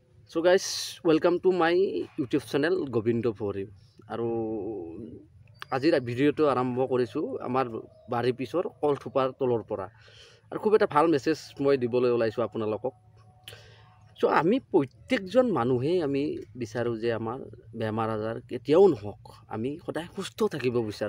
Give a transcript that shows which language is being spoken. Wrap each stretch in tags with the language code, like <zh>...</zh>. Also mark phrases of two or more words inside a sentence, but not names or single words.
<en>So guys, welcome to my YouTube channel Gobindo Phori.</en> <as>আৰু আজিৰ ভিডিঅ'টো আৰম্ভ কৰিছো আমাৰ বাৰী পিছৰ কলথোপাৰ তলৰ পৰা আৰু খুব এটা ভাল মেছেজ মই দিবলৈ ওলাইছো আপোনালোকক। সো আমি প্ৰত্যেকজন মানুহে আমি বিচাৰো যে আমাৰ বেমাৰ আজাৰ কেতিয়াও নহওক, আমি সদায় সুস্থ থাকিব বিচাৰো।</as>